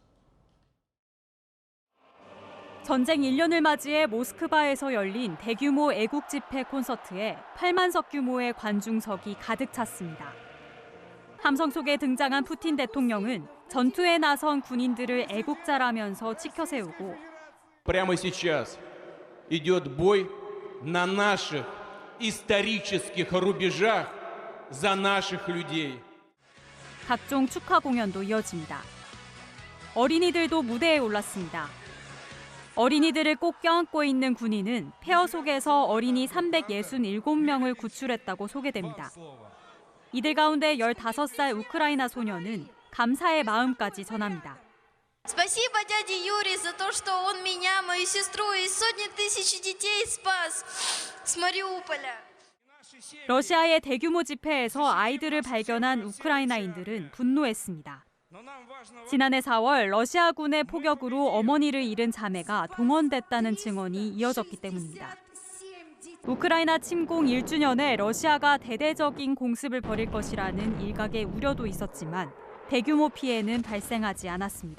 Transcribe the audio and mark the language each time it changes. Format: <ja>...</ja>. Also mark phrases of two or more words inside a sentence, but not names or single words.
<ko>전쟁 1년을 맞이해 모스크바에서 열린 대규모 애국 집회 콘서트에 8만석 규모의 관중석이 가득 찼습니다. 함성 속에 등장한 푸틴 대통령은 전투에 나선 군인들을 애국자라면서 치켜 세우고</ko> <ru>Прямо сейчас идет бой на наших исторических рубежах за наших людей.</ru> <ko>각종 축하 공연도 이어집니다. 어린이들도 무대에 올랐습니다. 어린이들을 꼭 껴안고 있는 군인은 폐허 속에서 어린이 367명을 구출했다고 소개됩니다. 이들 가운데 15살 우크라이나 소녀는 감사의 마음까지 전합니다.</ko> <ru>Спасибо дяде Юрию за то, что он меня, мою сестру и сотни тысяч детей спас с Мариуполя.</ru> <ko>러시아의 대규모 집회에서 아이들을 발견한 우크라이나인들은 분노했습니다. 지난해 4월 러시아군의 포격으로 어머니를 잃은 자매가 동원됐다는 증언이 이어졌기 때문입니다. 우크라이나 침공 1주년에 러시아가 대대적인 공습을 벌일 것이라는 일각의 우려도 있었지만 대규모 피해는 발생하지 않았습니다.</ko>